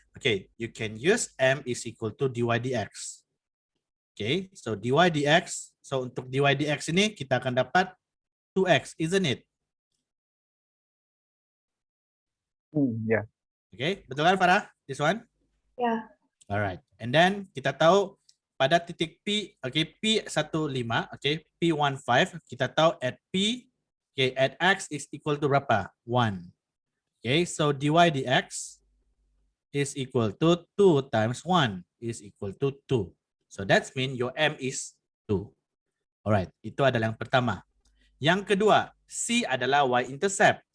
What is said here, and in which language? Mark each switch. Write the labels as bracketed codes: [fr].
[en] Okay, you can use m is equal to dy dx. Okay, so dy dx. [ms] So untuk dy dx ini kita akan dapat 2x, [en] isn't it? [ms] Ya. Okay, betul kan Farah? [en] This one? Yeah. Alright, and then [ms] kita tahu pada titik P, [en] okay, P15, okay, P15, kita tahu at P, okay, at x is equal to [ms] berapa? [en] 1. Okay, so dy dx is equal to 2 times 1 is equal to 2. So that's mean your m is 2. [ms] Alright, itu adalah yang pertama. Yang kedua, C adalah y-intercept.